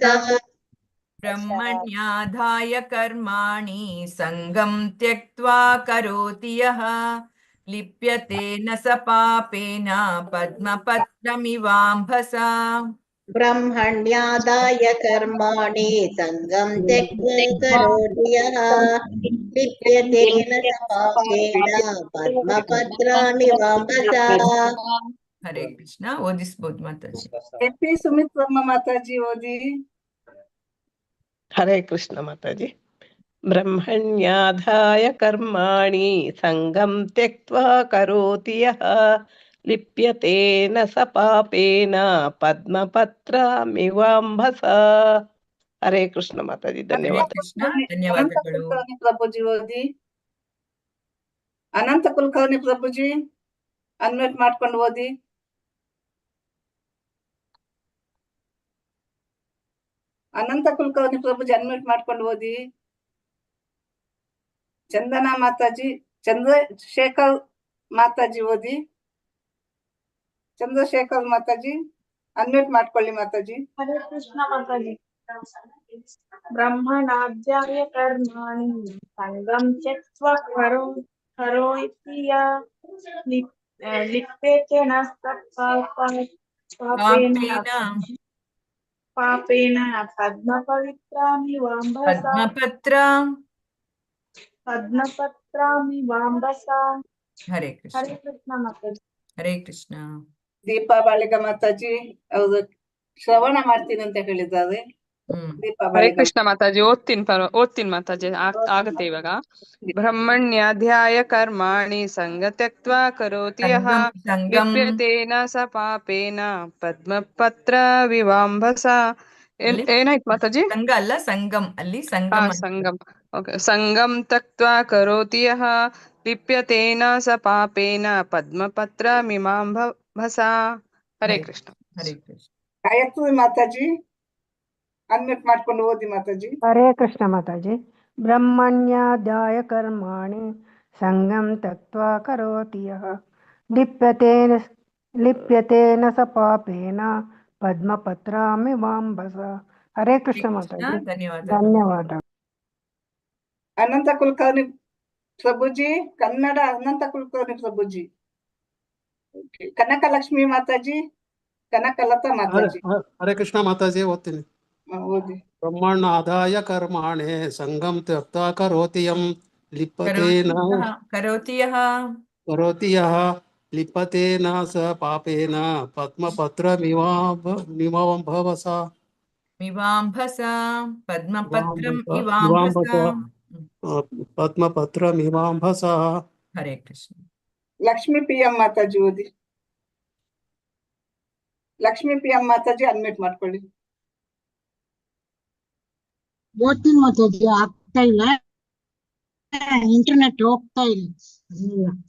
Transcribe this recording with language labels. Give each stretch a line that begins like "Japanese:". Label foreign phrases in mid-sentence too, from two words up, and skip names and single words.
Sanskrit: ಬ್ರಹ್ಮಣ್ಯಾಧಾಯ ಕರ್ಮಾಣಿ ಸಂಗಂ ತ್ಯಕ್ತ್ವಾ ಕರೋತಿ ಯಃ ಲಿಪ್ಯತೆ ನ ಸ ಪಾಪೇನ ಪದ್ಮಪತ್ರಮಿವಾಂಭಸ. ಬ್ರಹ್ಮಣ್ಯಾದಾಯ ಕರ್ಮಾಣಿ ಸಂಗಂ ತ್ಯಕ್ತ್ವಾ ಕರೋತಿ ಯಃ ಲಿಪ್ಯತೆ ನ ಸ ಪಾಪೇನ ಪದ್ಮಪತ್ರಮಿವಾಂಭಸ.
Kannada: ಹರೇ ಕೃಷ್ಣ. ಓದಿಸ್ಬೋದು ಮಾತಾಜಿ. ಎಪಿ ಸುಮಿತ್ರಮ್ಮ ಮಾತಾಜಿ ಓದಿ.
Sanskrit: ಹರೇ ಕೃಷ್ಣ ಮಾತಾಜಿ. ಬ್ರಹ್ಮಣ್ಯಾಧಾಯ ಕರ್ಮಾಣಿ ಸಂಗಂ ತ್ಯಕ್ತ್ವಾ ಕರೋತಿ ಯಃ ಲಿಪ್ಯತೆ ನ ಸ ಪಾಪೇನ ಪದ್ಮಪತ್ರಮಿವಾಂಭಸ.
Kannada: ಹರೇ ಕೃಷ್ಣ ಮಾತಾಜಿ. ಧನ್ಯವಾದ. ಧನ್ಯವಾದಗಳು. ಪ್ರಭುಜಿ ಓದಿ. ಅನಂತ ಕುಲಕರ್ಣಿ ಪ್ರಭುಜಿ ಅನ್ಮ್ಯೂಟ್ ಮಾಡ್ಕೊಂಡು ಓದಿ. ಅನಂತ ಕುಲಕರ್ಣಿ ಪ್ರಭುಜಿ ಅನ್ಮ್ಯೂಟ್ ಮಾಡ್ಕೊಂಡು ಓದಿ. ಚಂದನಾ ಮಾತಾಜಿ, ಚಂದ್ರಶೇಖರ್ ಮಾತಾಜಿ ಓದಿ. ಚಂದ್ರಶೇಖರ್ ಮಾತಾಜಿ ಅನ್ಮ್ಯೂಟ್ ಮಾಡ್ಕೊಳ್ಳಿ ಮಾತಾಜಿ. ಹರೇ ಕೃಷ್ಣ ಮಾತಾಜಿ.
Sanskrit: ಬ್ರಹ್ಮಣಾಧ್ಯಾಯ ಕರ್ಮಾಣಿ ಸಂಗಂ ತ್ಯಕ್ತ್ವಾ ಕರೋತಿ ಯಃ ಲಿಪ್ಯತೆ ನ ಸ ಪಾಪೇನ ಪದ್ಮಪತ್ರಮಿವಾಂಭಸ.
Kannada: ಹರೇ ಕೃಷ್ಣ. ಹರೇ ಕೃಷ್ಣ ಮಾತಾಜಿ. ಹರೇ ಕೃಷ್ಣ. ದೀಪಾ ಬಾಳಿಕ ಮಾತಾಜಿ ಅವರು ಶ್ರವಣ ಮಾಡ್ತೀನಿ ಅಂತ ಹೇಳಿದ್ದಾರೆ. ಹರೇ ಕೃಷ್ಣ ಮಾತಾಜಿ. ಓದ್ತೀನಿ ಮಾತಾಜಿ. ಆಗತ್ತೆ ಇವಾಗ.
Sanskrit: ಬ್ರಹ್ಮಣ್ಯಾಧ್ಯಾಯ ಕರ್ಮಾಣಿ ಸಂಗ ತ್ಯಕ್ತ್ವಾ ಕರೋತಿ ಯಃ ಲಿಪ್ಯತೆ ನ ಸ ಪಾಪೇನ ಪದ್ಮಪತ್ರ ವಿವಾಂಭಸ.
Kannada: ಏನಾಯ್ತು ಮಾತಾಜಿ? ಸಂಘ ಅಲ್ಲ ಸಂಗಮ್. ಅಲ್ಲಿ ಸಂಗಮ್. ಓಕೆ.
Sanskrit: ಸಂಗಂ ತ್ಯಕ್ತ್ವಾ ಕರೋತಿ ಯಃ ಲಿಪ್ಯತೆ ನ ಸ ಪಾಪೇನ ಪದ್ಮಪತ್ರಮಿವಾಂಭಸ.
Kannada: ಹರೇ ಕೃಷ್ಣ. ಹರೇ ಕೃಷ್ಣ. ಗಾಯತ್ರಿ ಮಾತಾಜಿ ಅನ್ಮ್ಯೂಟ್ ಮಾಡ್ಕೊಂಡು ಓದಿ ಮಾತಾಜಿ.
Sanskrit: ಹರೇ ಕೃಷ್ಣ ಮಾತಾಜಿ. ಬ್ರಹ್ಮಣ್ಯಾಧ್ಯಾಯ ಕರ್ಮಾಣಿ ಸಂಗಂ ತ್ಯಕ್ತ್ವಾ ಕರೋತಿ ಯಃ ಲಿಪ್ಯತೆ ನ ಸ ಪಾಪೇನ ಪದ್ಮಪತ್ರಮಿವಾಂಭಸ.
Kannada: ಹರೇ ಕೃಷ್ಣ ಮಾತಾಜಿ. ಧನ್ಯವಾದ. ಅನಂತ ಕುಲಕರ್ಣಿ ಪ್ರಭುಜಿ ಕನ್ನಡ. ಅನಂತ ಕುಲಕರ್ಣಿ ಪ್ರಭುಜಿ. ಕನಕಲಕ್ಷ್ಮಿ ಮಾತಾಜಿ, ಕನಕಲತಾ ಮಾತಾಜಿ. ಹರೇ ಕೃಷ್ಣ ಮಾತಾಜಿ. ಓದ್ತೀನಿ. ಓದಿ.
Sanskrit: ಬ್ರಹ್ಮಣ್ಯಾದಾಯ ಕರ್ಮಾಣಿ ಸಂಗಂ ತ್ಯಕ್ತ್ವಾ ಕರೋತಿ ಯಂ लिप्यते न करोति यः करोति यः लिप्यते न स पापेन पद्मपत्रमिवाम्भसा मिवाम्भसा पद्मपत्रम् इवाम्भसा। पद्मपत्रमिवाम्भसा। हरे कृष्ण।
Kannada: ಲಕ್ಷ್ಮೀ ಪಿ ಎಂ ಮಾತಾಜಿ ಓದಿ. ಲಕ್ಷ್ಮೀ ಪಿ ಎಂ ಮಾತಾಜಿ ಅನ್ಮ್ಯೂಟ್ ಮಾಡ್ಕೊಳ್ಳಿ. ಓದ್ತೀನಿ ಮಾತಾಜಿ, ಆಗ್ತಾ ಇಲ್ಲ, ಇಂಟರ್ನೆಟ್ ಹೋಗ್ತಾ ಇಲ್ಲ.